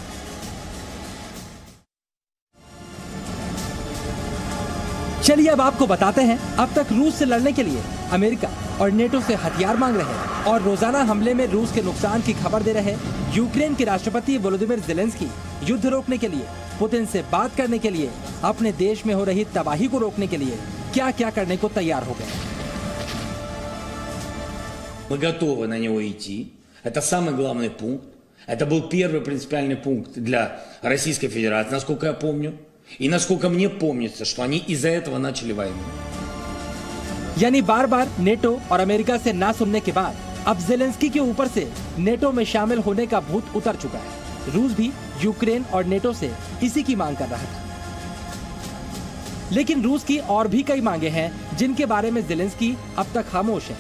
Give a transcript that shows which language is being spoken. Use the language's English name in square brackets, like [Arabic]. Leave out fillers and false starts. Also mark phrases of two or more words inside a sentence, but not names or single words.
[Hindi] चलिए अब आपको बताते हैं, अब तक रूस से लड़ने के लिए अमेरिका और नेटो से हथियार मांग रहे और रोजाना हमले में रूस के नुकसान की खबर दे रहे यूक्रेन के राष्ट्रपति वोलोदिमिर ज़ेलेंस्की युद्ध रोकने के लिए, पुतिन से बात करने के लिए, अपने देश में हो रही तबाही को रोकने के लिए क्या क्या करने को तैयार हो गए। [Russian] Мы готовы на него идти. Это самый главный пункт. Это был первый принципиальный пункт для Российской Федерации, насколько я помню. И насколько мне помнится, что они из-за этого начали войну. [Hindi] यानी बार बार नेटो और अमेरिका से ना सुनने के बाद अब ज़ेलेंस्की के ऊपर से नेटो में शामिल होने का भूत उतर चुका है। रूस भी यूक्रेन और नेटो से इसी की मांग कर रहा था। लेकिन रूस की और भी कई मांगे हैं जिनके बारे में ज़ेलेंस्की अब तक खामोश है।